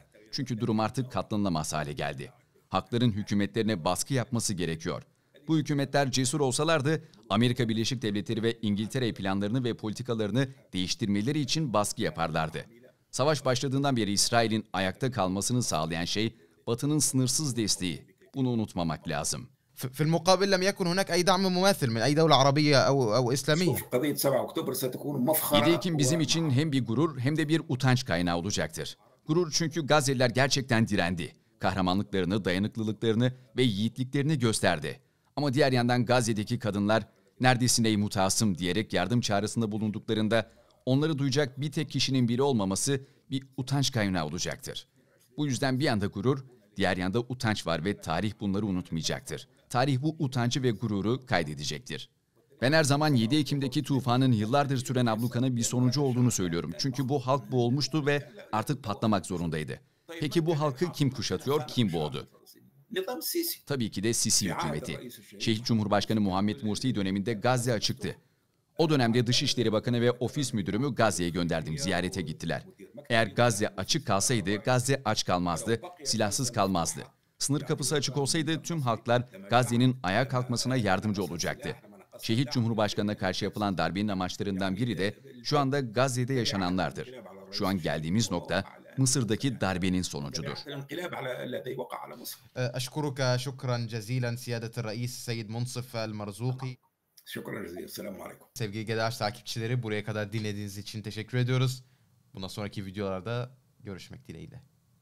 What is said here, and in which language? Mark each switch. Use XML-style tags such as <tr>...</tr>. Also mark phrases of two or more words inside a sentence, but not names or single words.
<tr>Çünkü durum artık katlanılamaz hale geldi. Halkların hükümetlerine baskı yapması gerekiyor. Bu hükümetler cesur olsalardı, Amerika Birleşik Devletleri ve İngiltere planlarını ve politikalarını değiştirmeleri için baskı yaparlardı. Savaş başladığından beri İsrail'in ayakta kalmasını sağlayan şey Batı'nın sınırsız desteği. Bunu unutmamak lazım.</tr> <ar>في المقابل لم يكن هناك أي دعم مماثل من أي دولة عربية أو إسلامية. قضية 7 أكتوبر ستكون 7 مفخرة.</ar> <tr>Ekim bizim için hem bir gurur hem de bir utanç kaynağı olacaktır. Gurur çünkü Gazze'liler gerçekten direndi. Kahramanlıklarını, dayanıklılıklarını ve yiğitliklerini gösterdi. Ama diğer yandan Gazze'deki kadınlar "neredesin ey mutasım" diyerek yardım çağrısında bulunduklarında onları duyacak bir tek kişinin biri olmaması bir utanç kaynağı olacaktır. Bu yüzden bir yanda gurur, diğer yanda utanç var ve tarih bunları unutmayacaktır. Tarih bu utancı ve gururu kaydedecektir. Ben her zaman 7 Ekim'deki tufanın yıllardır süren ablukanın bir sonucu olduğunu söylüyorum. Çünkü bu halk boğulmuştu ve artık patlamak zorundaydı. Peki bu halkı kim kuşatıyor, kim boğdu?</tr> <ar>نظام السيسي.</ar> <tr>Tabii ki de Sisi hükümeti. Şehit Cumhurbaşkanı Muhammed Mursi döneminde Gazze açıktı. O dönemde Dışişleri Bakanı ve Ofis Müdürümü Gazze'ye gönderdim, ziyarete gittiler. Eğer Gazze açık kalsaydı, Gazze aç kalmazdı, silahsız kalmazdı. Sınır kapısı açık olsaydı tüm halklar Gazze'nin ayağa kalkmasına yardımcı olacaktı. Şehit Cumhurbaşkanı'na karşı yapılan darbenin amaçlarından biri de şu anda Gazze'de yaşananlardır. Şu an geldiğimiz nokta Mısır'daki darbenin sonucudur.</tr> <ar>الانقلاب الذي وقع على مصر. أشكرك شكرا جزيلا سيادة الرئيس السيد منصف المرزوقي. شكرا جزيلا. السلام عليكم.</ar> <tr>Sevgili GDH takipçileri, buraya kadar dinlediğiniz için teşekkür ediyoruz. Bundan sonraki videolarda görüşmek dileğiyle.</tr>